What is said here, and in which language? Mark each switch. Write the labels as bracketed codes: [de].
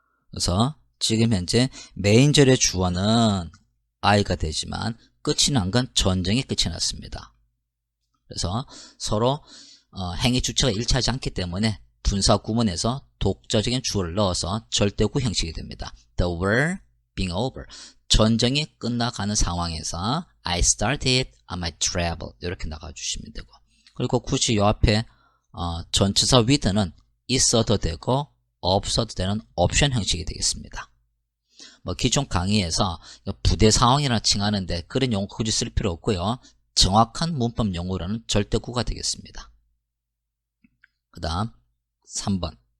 [ko] 그래서 지금 현재 메인절의 주어는 I가 되지만 끝이 난 건 전정이 끝이 났습니다. 그래서 서로 행위 주체가 일치하지 않기 때문에 분사 구문에서 독자적인 주어를 넣어서 절대구 형식이 됩니다. [en] The war being over. [ko] 전쟁이 끝나가는 상황에서 [en] I started on my travel. [ko] 이렇게 나가주시면 되고. 그리고 굳이 이 앞에 전치사 with는 있어도 되고 없어도 되는 옵션 형식이 되겠습니다. 뭐 기존 강의에서 부대 상황이라 칭하는데 그런 용어 굳이 쓸 필요 없고요. 정확한 문법 용어로는 절대구가 되겠습니다. 그 다음 3번.